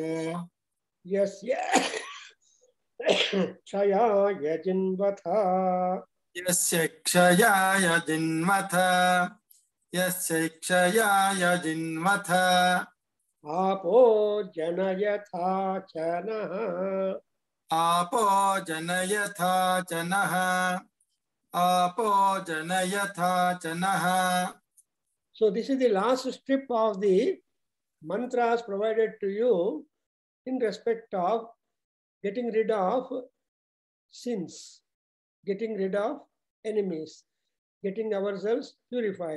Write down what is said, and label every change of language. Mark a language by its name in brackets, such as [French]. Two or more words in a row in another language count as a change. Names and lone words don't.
[Sanskrit] यस्य क्षयाय जिन्वथ यस्य क्षयाय जिन्वथ यस्य क्षयाय जिन्वथ. आपो जनयथा च नः आपो जनयथा जनः आपो जनयथा जनः. [English] So this is the last strip of the mantras provided to you in respect of getting rid of sins, getting rid of enemies, getting ourselves purified.